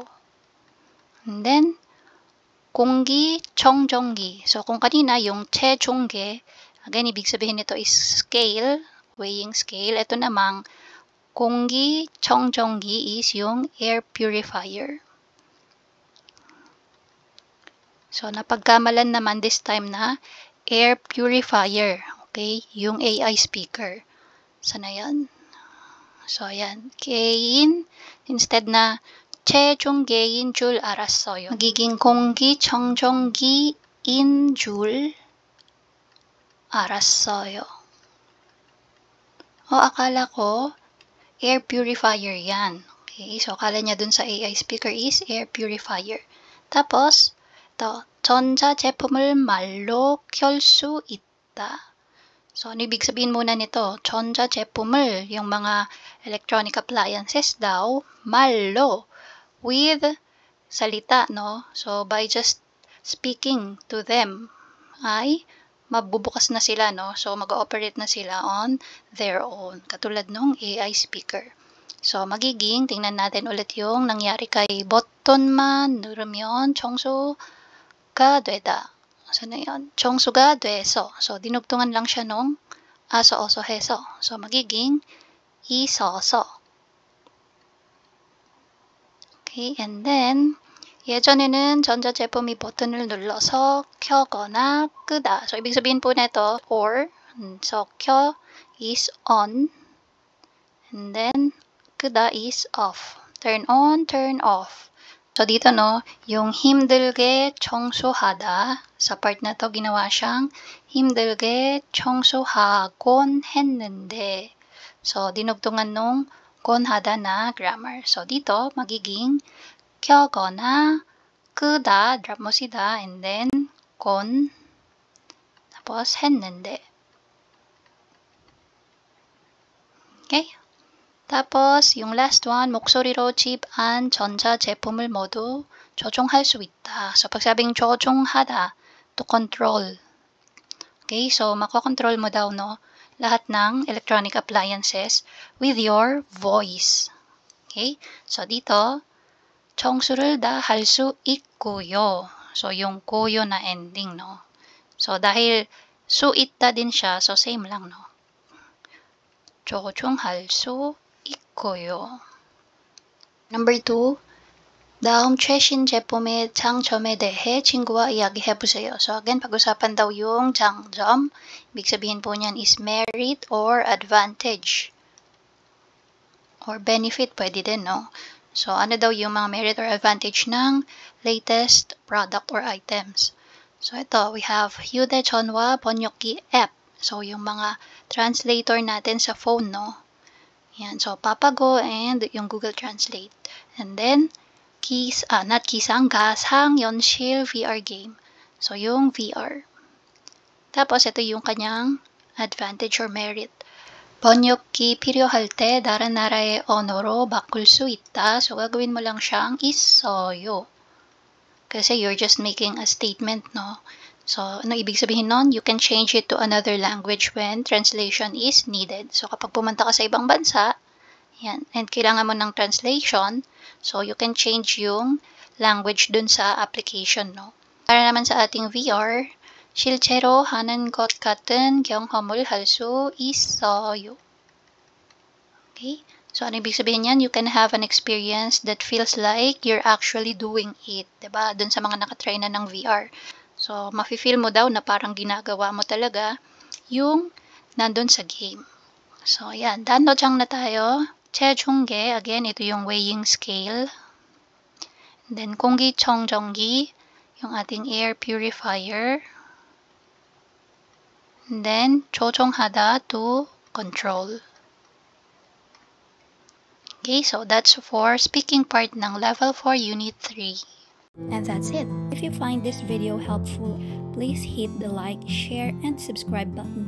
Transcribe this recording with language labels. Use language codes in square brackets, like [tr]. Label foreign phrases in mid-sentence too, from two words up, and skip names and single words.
[en] And then, [ko] 공기청정기. [tl] So, kung kanina yung 체중계, again, ibig sabihin nito is scale, [en] weighing scale. [tl] Ito namang 공기청정기 is yung [en] air purifier. [tl] So, napagkamalan naman [en] this time [tl] na [en] air purifier. [tl] Okay? Yung [en] AI speaker. [tl] Sana yan? So, ayan. [ko] 개인, instead na 체중계인 줄 알았어요. magiging 공기청정기인 줄 알았어요. [tl] Akala ko [en] air purifier [tl] yan. Okay, so akala niya dun sa [en] AI speaker [tl] is [en] air purifier. [tl] Tapos, ito, [ko] 전자제품을 말로 켤 수 하다. [tl] So, ano ibig sabihin muna nito? 전자제품을, yung mga [en] electronic appliances [tl] daw, [ko] 말로, [tl] with salita, no? [en] So, by just speaking to them, [tl] ay mabubukas na sila, no? So, mag-ooperate na sila [en] on their own. [tl] Katulad nung [en] AI speaker. [tl] So, magiging, tingnan natin ulit yung nangyari kay [ko] 버튼만 누르면 청소가 되다. [tl] So, na yun? [ko] 청소가 돼서. [tl] So, dinugtungan lang siya nung aso, oso, heso. So, magiging 있어서. [en] Okay, and then, [ko] 예전에는 전자제품이 버튼을 눌러서 켜거나 끄다. [tl] So, ibig sabihin po nito, or, so, [en] 켜 is on, and then, 끄다 is off. Turn on, turn off. So, [tl] dito, no, yung [ko] 힘들게 청소하다. [tl] Sa part na to, ginawa siyang [ko] 힘들게 청소하곤 했는데. [tl] So, dinugtungan nung [ko] 곤 하다 [tl] na grammar. So, dito, magiging [ko] 켜거나 끄다, [tl] drop mo si da, [en] and then [tl] 곤, tapos 했는데. [en] Okay? [tl] tapos, yung last one, [ko] 목소리로 집 안 전자제품을 모두 조종할 수 있다. [tl] So, pag sabing 조종하다, [en] to control. [tl] Okay, so makokontrol mo daw, no, lahat ng [en] electronic appliances with your voice. [tl] Okay, so dito, [ko] 청소를 다 할 수 있고요. [tl] So, yung kuyo na ending, no. So, dahil su 있다 din siya, so same lang, no. [ko] 조종할 수 있고요. Number 2, 다음 최신 제품의 장점에 대해 친구와 이야기해보세요. [tl] So again, pag-usapan daw yung 장점. Ibig sabihin po niyan is [en] merit or advantage. Or benefit, [tl] pwede din, no? So ano daw yung mga [en] merit or advantage [tl] ng [en] latest product or items. [tl] So ito, [en] we have [ko] 휴대전화 번역기 [en] app. [tl] So yung mga translator natin sa phone, no? Yan, so Papago and yung Google Translate. [en] And then, [ko] 가상연실 [en] VR game. [tl] So, yung VR. tapos, ito yung kanyang [en] advantage or merit. [ko] 번역기 필요할 때 다른 나라의 언어로 바꿀 수 있다. [tl] So, gagawin mo lang siyang 있어요. [en] Kasi you're just making a statement, no? So, [tl] ano ibig sabihin nun? [en] You can change it to another language when translation is needed. So, [tl] kapag pumunta ka sa ibang bansa, yan, and kailangan mo ng translation, [en] so you can change [tl] yung language dun sa application, no? Para naman sa ating [ko] VR, 실제로 하는 것 같은 경험을 할 수 있어요. [tl] Okay? So, ano ibig sabihin yan? [en] You can have an experience that feels like you're actually doing it. [tl] Diba? Dun sa mga nakatry na ng VR. So, mafe-feel mo daw na parang ginagawa mo talaga yung nandun sa game. So, ayan. 단어장 na tayo. 체중계, again, ito yung [en] weighing scale. And then, [ko] 공기청정기, [tl] yung ating [en] air purifier. And then, 조종하다, to control. Okay, so that's for speaking part ng Level 4 Unit 3. And that's it. If you find this video helpful, please hit the like, share, and subscribe button.